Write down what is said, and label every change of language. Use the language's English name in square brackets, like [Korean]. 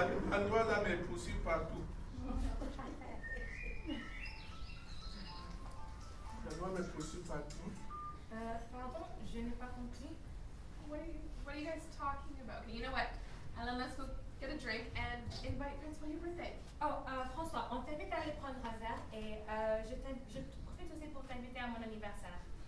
[French] La loi là me poursuit partout. La loi me poursuit partout. Pardon, je n'ai pas compris. [English] What are you guys talking about? Okay, you know what? Ellen, let's go get a drink and invite Prince for your birthday. [French] Oh, François, on t'invite à aller prendre un verre et je profite aussi pour t'inviter à mon anniversaire.